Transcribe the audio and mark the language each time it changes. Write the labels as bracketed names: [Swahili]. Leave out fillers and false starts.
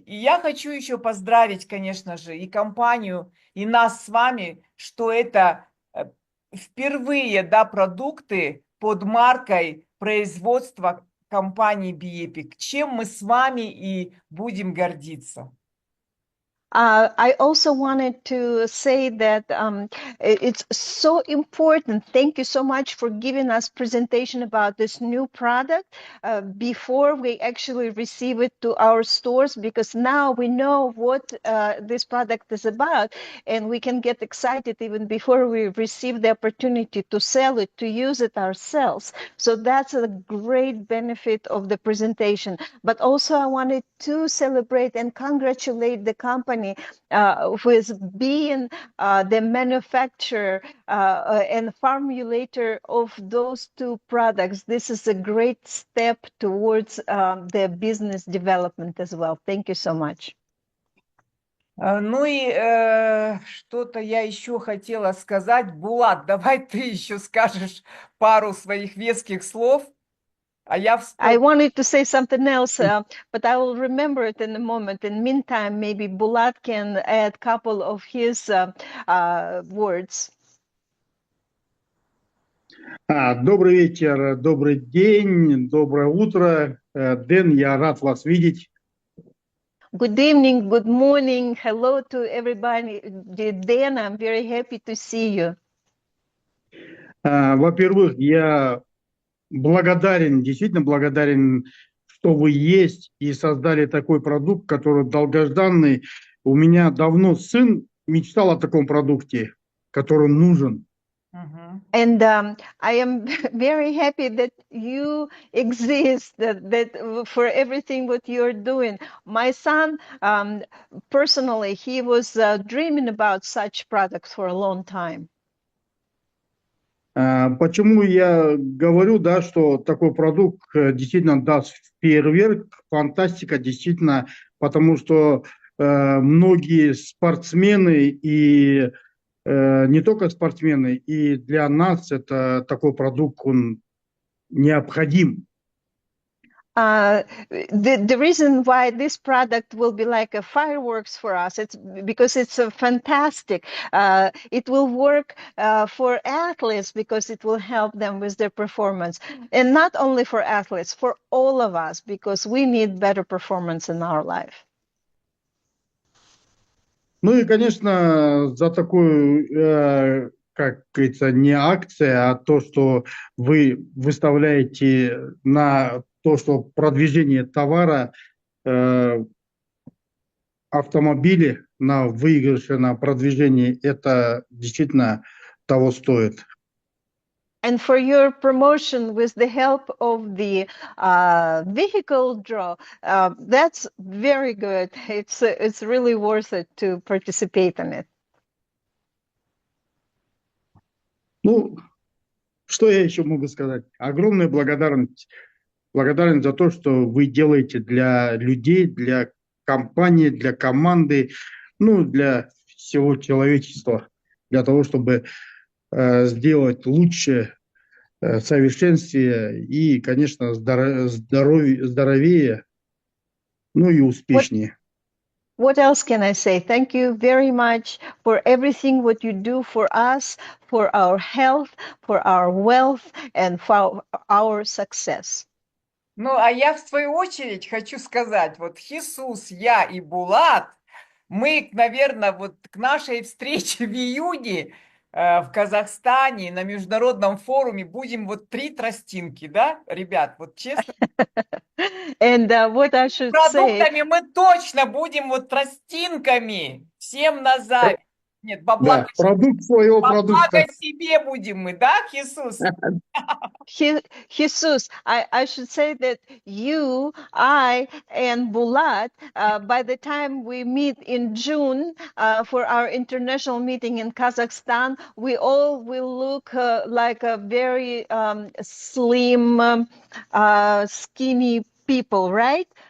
[Russian] И я хочу еще поздравить, конечно же, и компанию, и нас с вами, что это впервые, да, продукты под маркой производства компании BeEpic, чем мы с вами и будем гордиться. [English] I also wanted to say that it's so important. Thank you so much for giving us presentation about this new product before we actually receive it to our stores, because now we know what this product is about, and we can get excited even before we receive the opportunity to sell it, to use it ourselves. So that's a great benefit of the presentation. But also I wanted to celebrate and congratulate the company with being the manufacturer and formulator of those two products. This is a great step towards the business development as well. Thank you so much. [Russian] Ну и что-то я еще хотела сказать. Булат, давай ты еще скажешь пару своих веских слов. [English] I wanted to say something else, but I will remember it in a moment. In the meantime, maybe Bulat can add a couple of his words. [Russian] Добрый вечер, добрый день, доброе утро. Дэн, я рад вас видеть. [English] Good evening, good morning. Hello to everybody. Dan, I'm very happy to see you. [Russian] Во-первых, я благодарен, действительно благодарен, что вы есть и создали такой продукт, который долгожданный. У меня давно сын мечтал о таком продукте, который нужен. Мгм. [English] And I am very happy that you exist, that for everything what you're doing. My son, personally, he was dreaming about such products for a long time. [Russian] Почему я говорю, да, что такой продукт действительно даст фейерверк, фантастика, действительно, потому что многие спортсмены и не только спортсмены, и для нас это такой продукт, он необходим. [English] The reason why this product will be like a fireworks for us, it's because it's a fantastic. It will work for athletes because it will help them with their performance, and not only for athletes, for all of us, because we need better performance in our life. [Russian] Ну и, конечно, за такую, как говорится, не акция, а то, что вы выставляете на то, что продвижение товара, автомобили на выигрыше, на продвижение, это действительно того стоит. [English] And for your promotion with the help of the vehicle draw, that's very good. It's really worth it to participate in it. [Russian] Ну, что я еще могу сказать? Огромная благодарность. Благодарен за то, что вы делаете для людей, для компании, для команды, ну, для всего человечества, для того, чтобы сделать лучше, совершенствие и, конечно, здоровее, ну и успешнее. [English] What else can I say? Thank you very much for everything what you do for us, for our health, for our wealth, and for our success. [Russian] Ну, а я в свою очередь хочу сказать, вот Хисус, я и Булат, мы, наверное, вот к нашей встрече в июне в Казахстане на международном форуме будем вот 3 тростинки, да, ребят, вот честно. [English] And what I should say, [Russian] Продуктами мы точно будем вот тростинками всем на зависть. Нет, во Да, благо, продукт своего во продукта. благо себе будем мы, да, Хисус? [English] Jesus, I should say that you, I, and Bulat, by the time we meet in June for our international meeting in Kazakhstan, we all will look like a very slim, skinny people, right?